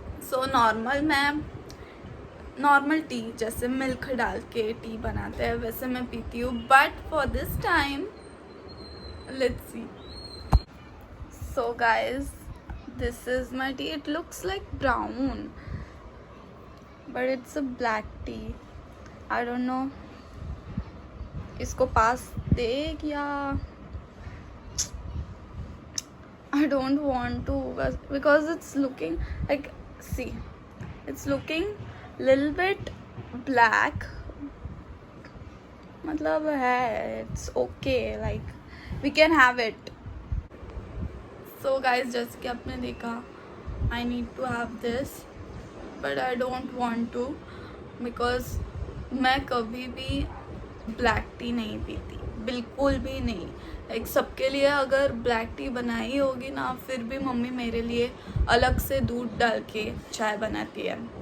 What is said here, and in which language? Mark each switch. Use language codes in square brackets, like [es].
[hi] So normal T जैसे milk डाल के टी बनाते हैं वैसे मैं पीती हूँ, [en] But for this time let's see. So guys this is my tea. It looks like brown but it's a black tea. I don't know [hi] इसको पास दे या [en] I don't want to because it's looking like, see, it's looking little bit black, [hi] मतलब है [en] it's okay, like we can have it. [hi] So guys, जैसे कि आपने देखा [en] I need to have this but I don't want to because [hi] मैं कभी भी black T नहीं पीती, बिल्कुल भी नहीं। लाइक सबके लिए अगर ब्लैक टी बनाई होगी ना, फिर भी मम्मी मेरे लिए अलग से दूध डाल के चाय बनाती है।